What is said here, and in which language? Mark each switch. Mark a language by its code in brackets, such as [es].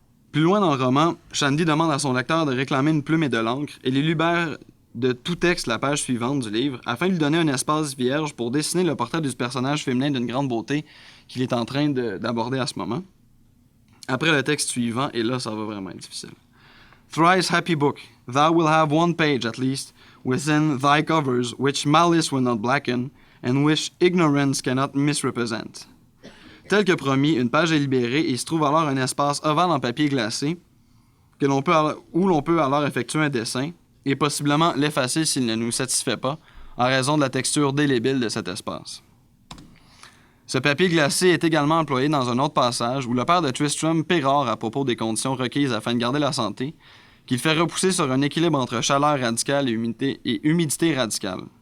[fr] Plus loin dans le roman, Shandy demande à son lecteur de réclamer une plume et de l'encre et les libère de tout texte la page suivante du livre afin de lui donner un espace vierge pour dessiner le portrait du personnage féminin d'une grande beauté qu'il est en train d'aborder à ce moment. Après le texte suivant, et là ça va vraiment être difficile. [en] Thrice happy book, thou will have one page at least within thy covers which malice will not blacken and which ignorance cannot misrepresent. [fr] Tel que promis, une page est libérée et il se trouve alors un espace ovale en papier glacé où l'on peut alors effectuer un dessin et possiblement l'effacer s'il ne nous satisfait pas en raison de la texture délébile de cet espace. Ce papier glacé est également employé dans un autre passage où le père de Tristram pérore à propos des conditions requises afin de garder la santé, qu'il fait repousser sur un équilibre entre chaleur radicale et humidité radicale.